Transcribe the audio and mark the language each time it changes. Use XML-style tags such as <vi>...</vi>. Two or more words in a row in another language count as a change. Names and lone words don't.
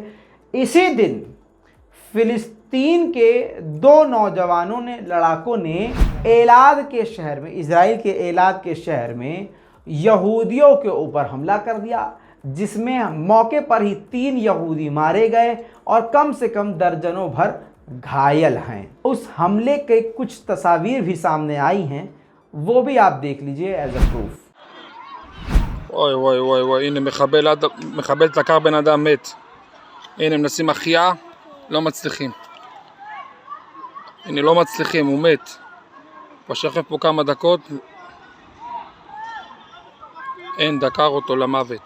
<hi>इसी दिन फिलिस्तीन के 2 नौजवानों ने, लड़ाकों ने एलाद के शहर में, इजराइल के एलाद के शहर में यहूदियों के ऊपर हमला कर दिया, जिसमें मौके पर ही 3 यहूदी मारे गए और कम से कम दर्जनों भर घायल हैं। उस हमले के कुछ तस्वीर भी सामने आई हैं, वो भी आप देख लीजिए</hi> <en>as a proof.</en> <he>वואי וואי וואי וואי, הנה מחבל תקר בן אדם מת. הנה מנסים החייאה, לא מצליחים. הנה לא מצליחים, הוא מת. הוא שכב פה כמה דקות, אין, דקר אותו למוות.</he>